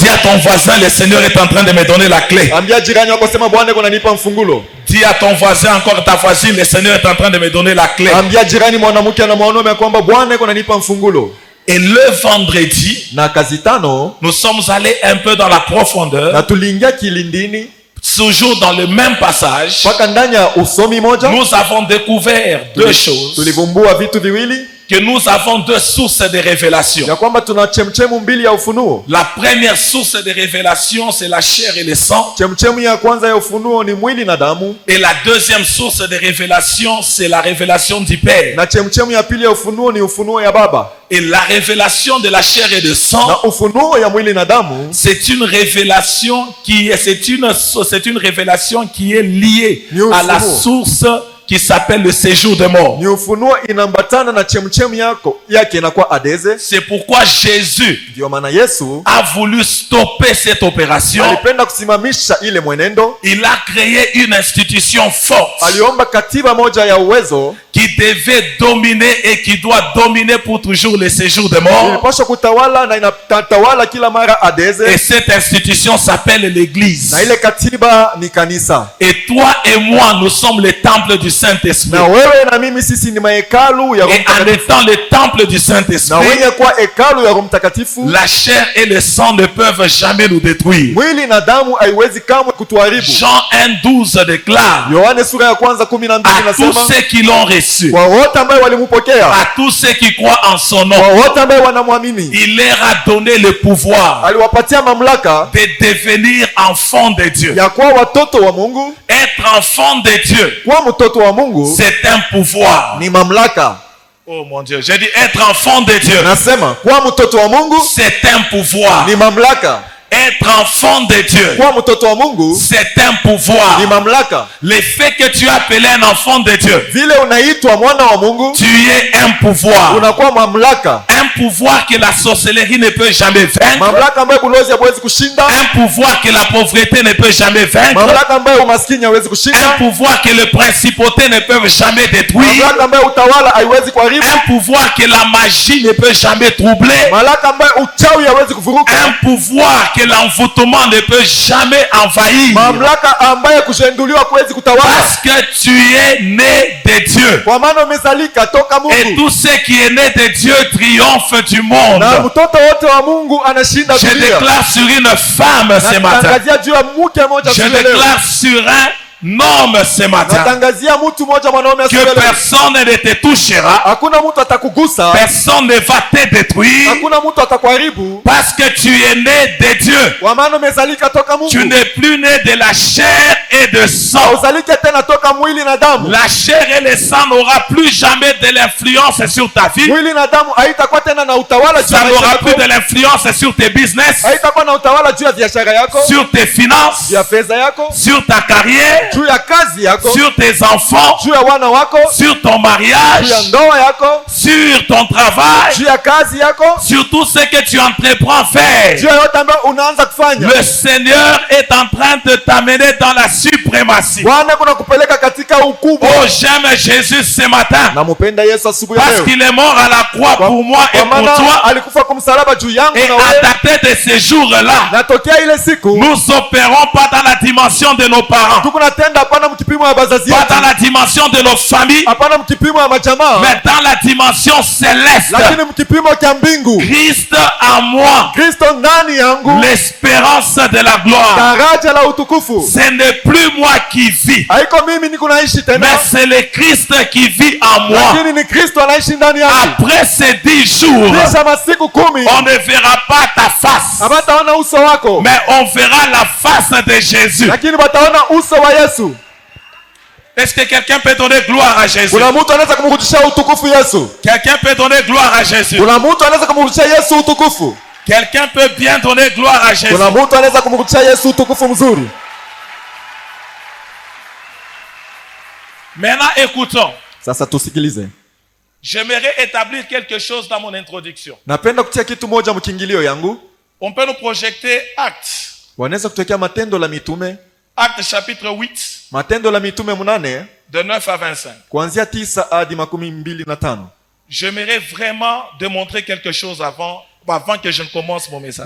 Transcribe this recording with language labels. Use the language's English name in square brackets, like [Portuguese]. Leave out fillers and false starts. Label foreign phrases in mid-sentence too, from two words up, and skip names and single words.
[French] Dis à ton voisin, le Seigneur est en train de me donner la clé. [Swahili] Ambia jirani wako sema Bwana yuko ananipa mfungulo. [French] Dis à ton voisin, encore ta voisine, le Seigneur est en train de me donner la clé. [Swahili] Ambia jirani mwanamke na mwanaume kwamba Bwana yuko ananipa mfungulo. [French] Et le vendredi, [Swahili] Na kazi tano [French] nous sommes allés un peu dans la profondeur, [Swahili] na tuliingia kilindini [French] toujours dans le même passage. [Swahili] mpaka ndani ya usomi moja. [French] Nous avons découvert deux choses, [Swahili] Tulivumbua vitu viwili [French] que nous avons deux sources de révélation. [Swahili] ya kwamba tuna chemchemu mbili ya ufunuo. [French] La première source de révélation, c'est la chair et le sang. [Swahili] Chemchemu ya kwanza ya ufunuo ni mwili na damu, [French] Et la deuxième source de révélation, c'est la révélation du Père. [Swahili] na chemchemu ya pili ya ufunuo ni ufunuo ya Baba. [French] Et la révélation de la chair et de sang, [Swahili] Na ufunuo ya mwili na damu [French] c'est une révélation c'est une révélation qui est liée à la source qui s'appelle le séjour de mort. [Swahili] ni ufunuo inaambatana na chemchemu yake inakuwa adeze. [French] C'est pourquoi Jésus [Swahili] Ndio maana Yesu [French] a voulu stopper cette opération. [Swahili] alipenda kusimamisha ile mwenendo. [French] Il a créé une institution forte [Swahili] Aliomba katiba moja ya uwezo [French] qui devait dominer et qui doit dominer pour toujours le séjour de mort. [Swahili] ilipaswa kutawala na inatawala kila mara [French] Et [Swahili] adeze, [French] cette institution s'appelle l'Église. [Swahili] na ile katiba ni kanisa. [French] Et toi et moi, nous sommes le temple du Saint-Esprit. [Swahili] Na wewe na mimi sisi ni mahekalu ya Roho [French] Et en [Swahili] Mtakatifu. [French] étant le temple du [Swahili] Na [French] Saint-Esprit, [Swahili] wenye kuwa hekalu ya Roho Mtakatifu, [French] la chair et le sang ne peuvent jamais nous détruire. [Swahili] mwili na damu haiwezi kamwe kutuharibu. [French] Jean 1,12 déclare [Swahili] Yohane sura ya kwanza 12 [French] à tous [Swahili] inasema [French] ceux qui l'ont reçu, [Swahili] kwa wote ambao walimpokea, [French] à tous ceux qui croient en son nom, [Swahili] kwa wote ambao wanamwamini, [French] il leur a donné le pouvoir [Swahili] aliwapatia mamlaka [French] de devenir enfants de Dieu. [Swahili] ya kuwa watoto wa Mungu. [French] Être enfant de Dieu, [Swahili] Kuwa mtoto wa Mungu [French] c'est un pouvoir. [Swahili] ni mamlaka. [French] Oh mon Dieu, j'ai dit être enfant de Dieu, [Swahili] Nasema kuwa mtoto wa Mungu [French] c'est un pouvoir. [Swahili] ni mamlaka. [French] Être enfant de Dieu, [Swahili] Kuwa mtoto wa Mungu [French] c'est un pouvoir. [Swahili] ni mamlaka. [French] Le fait que tu es appelé un enfant de Dieu, [Swahili] Vile unaitwa mwana wa Mungu [French] tu es un pouvoir. [Swahili] unakuwa mamlaka. [French] Un pouvoir que la sorcellerie ne peut jamais vaincre. [Swahili] Mamlaka ambayo bulozi hawezi kushinda. [French] Un pouvoir que la pauvreté ne peut jamais vaincre. [Swahili] Mamlaka ambayo umaskini hawezi [French] Un [Swahili] kushinda. [French] pouvoir que les principautés ne peuvent jamais détruire. [Swahili] Mamlaka ambayo utawala haiwezi kuharibu. [French] Un pouvoir que la magie ne peut jamais troubler. [Swahili] Mamlaka ambayo uchawi hawezi kuvuruga. [French] Un pouvoir que l'envoûtement ne peut jamais envahir. [Swahili] Mamlaka ambayo kushenduliwa kuwezi kutawala. [French] Parce que tu es né de Dieu. [Swahili] Kwa maana umezalika toka [French] Et [Swahili] Mungu. [French] tout ce qui est né de Dieu triomphe du monde. [Swahili] Na mtoto wote wa Mungu anashinda [French] Je [Swahili] dunia. [French] déclare sur une femme ce matin. [Swahili] Natangazia juu ya mke mmoja [French] Je [Swahili] siku ya leo. [French] déclare sur un nomme ce matin [Swahili] natangazia mtu mmoja mwanaume [French] que [Swahili] asubele [French] personne ne te touchera, [Swahili] hakuna mtu atakugusa, [French] personne ne va te détruire, [Swahili] hakuna mtu atakuharibu, [French] parce que tu es né de Dieu. [Swahili] kwa maana umezalika toka Mungu. [French] Tu n'es plus né de la chair et de sang. [Swahili] Uzalike tena toka mwili na damu. [French] La chair et le sang n'aura plus jamais de l'influence sur ta vie. [Swahili] Mwili na damu haitakuwa tena na utawala juu ya [French] Ça [Swahili] maisha [French] n'aura [Swahili] yako. [French] plus de l'influence sur tes business, [Swahili] Haitakuwa na utawala juu ya biashara yako, [French] sur tes finances, [Swahili] juu ya fedha yako, [French] sur ta carrière, [Swahili] juu ya kazi yako, [French] sur tes enfants, [Swahili] juu ya wana wako, [French] sur ton [Swahili] juu ya [French] mariage, [Swahili] ndoa yako, [French] sur ton travail, [Swahili] juu ya kazi yako, [French] sur tout ce que tu entreprends faire. [Swahili] juu ya yote ambayo unaanza kufanya. [French] Le Seigneur est en train de t'amener dans la suprématie. [Swahili] Bwana kuna kupeleka katika ukubwa. [French] Oh, j'aime Jésus ce matin [Swahili] Nampenda Yesu asubuhi [French] parce [Swahili] leo. [French] qu'il est mort à la croix pour moi et [Swahili] Kwa [French] pour [Swahili] maana [French] toi. [Swahili] alikufa kwa msalaba juu yangu [French] Et [Swahili] na [French] à [Swahili] wewe. [French] dater de ces jours-là, [Swahili] Na tokea ile siku [French] nous opérons pas dans la dimension de nos parents, [Swahili] tuko natenda hapana mkipimo ya bazazi [French] pas [Swahili] yetu, [French] dans la dimension de nos familles, [Swahili] hapana mkipimo ya majamaa, [French] mais dans la dimension céleste. [Swahili] lakini mkipimo cha mbingu. [French] Christ en moi, [Swahili] Kristo ndani yangu, [French] l'espérance de la gloire. [Swahili] daraja la utukufu. [French] Ce n'est plus moi qui vis, [Swahili] Haiko mimi niko naishi tena, [French] mais c'est le Christ qui vit en moi. [Swahili] lakini ni Kristo anaishi ndani yangu. [French] Après ces 10 jours, [Swahili] Kisha masiku 10 [French] on ne verra pas ta face, [Swahili] abataona uso wako, [French] mais on verra la face de Jésus. [Swahili] lakini bataona uso wa Yesu. [French] Est-ce que quelqu'un peut donner gloire à Jésus? [Swahili] Kuna mtu anaweza kumrudishia utukufu Yesu. [French] Quelqu'un peut donner gloire à Jésus? [Swahili] Kuna mtu anaweza kumrudishia Yesu utukufu. [French] Quelqu'un peut bien donner gloire à Jésus? [Swahili] Kuna mtu anaweza kumrudishia Yesu utukufu mzuri. [French] Maintenant, écoutons. [Swahili] Sasa tusikilize. [French] J'aimerais établir quelque chose dans mon introduction. [Swahili] Napenda kutia kitu moja mkingilio yangu. [French] On peut nous projeter Actes. [Swahili] Wanaweza kutokea Matendo la Mitume. [French] Actes chapitre 8, [Swahili] Matendo la Mitume 8 [French] de 9 à 25. [Swahili] kuanzia 9 hadi 25. [French] J'aimerais vraiment démontrer quelque chose avant que je ne commence mon message.